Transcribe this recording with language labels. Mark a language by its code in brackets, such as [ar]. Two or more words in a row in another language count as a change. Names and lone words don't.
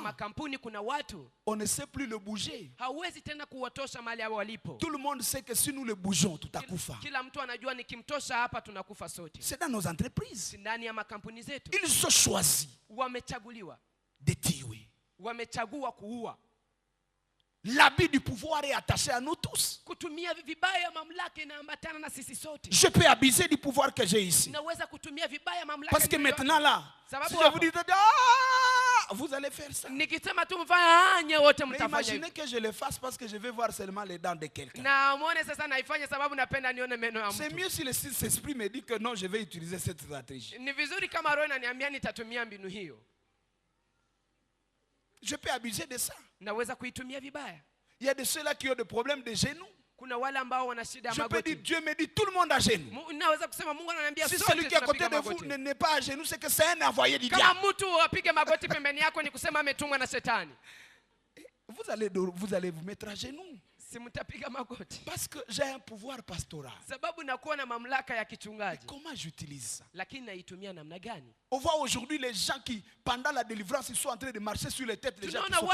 [fr] On ne sait plus le bouger. Tout le monde sait que si nous le bougeons, tout à coup. C'est dans nos entreprises. Ils ont choisi de tuer. [sw] wamechagua kuua. [fr] L'habit du pouvoir est attaché à nous tous. [sw] Kutumia vibaya mamlaka inaambatana na sisi sote. [fr] Je peux abuser du pouvoir que j'ai ici. [sw] Naweza kutumia vibaya mamlaka. [fr] Parce que maintenant là, si je vous dis vous allez faire ça. [sw] Nikisema tu mfanye wote mtafanya. [fr] Imaginez que je le fasse parce que je vais voir seulement les dents de quelqu'un. [sw] Na muone sasa naifanya sababu napenda nione meno ya mtu. [fr] C'est mieux si le Saint-Esprit me dit que non, je vais utiliser cette stratégie. [sw] Ni vizuri kama roho inaniambia nitatumia mbinu hiyo. [fr] Je peux abuser de ça. [sw] Naweza kuitumia vibaya. [fr] Il y a de ceux-là qui ont des problèmes de genoux. [sw] Kuna wale ambao wana shida ya magoti. [fr] Je peux dire, Dieu me dit, tout le monde a genoux. [sw] Naweza kusema Mungu ananiambia [fr] si [sw] sote [fr] celui qui est à côté de vous n'est pas à genoux, c'est que c'est un envoyé du diable. [sw] Kama mtu apige magoti pembeni yako ni kusema ametumwa na shetani. [fr] Vous allez vous mettre à genoux. Parce que j'ai un pouvoir pastoral. Comment j'utilise ça? On voit aujourd'hui les gens qui, pendant la délivrance, ils sont en train de marcher sur les têtes des gens.